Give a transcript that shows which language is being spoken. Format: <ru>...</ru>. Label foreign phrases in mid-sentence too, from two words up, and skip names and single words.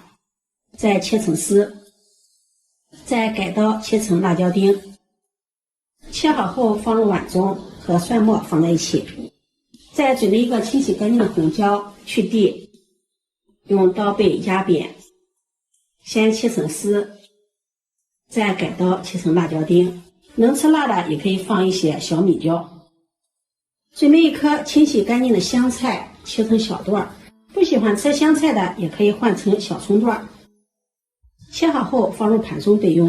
<zh>再切成絲，再改刀切成辣椒丁。切好後放入碗中，和蒜末放在一起。再準備一個清洗乾淨的紅椒，去蒂，用刀背壓扁，先切成絲，再改刀切成辣椒丁。能吃辣的也可以放一些小米椒。準備一顆清洗乾淨的香菜，切成小段，不喜歡吃香菜的也可以換成小蔥段。切好後放入盤中備用。</zh>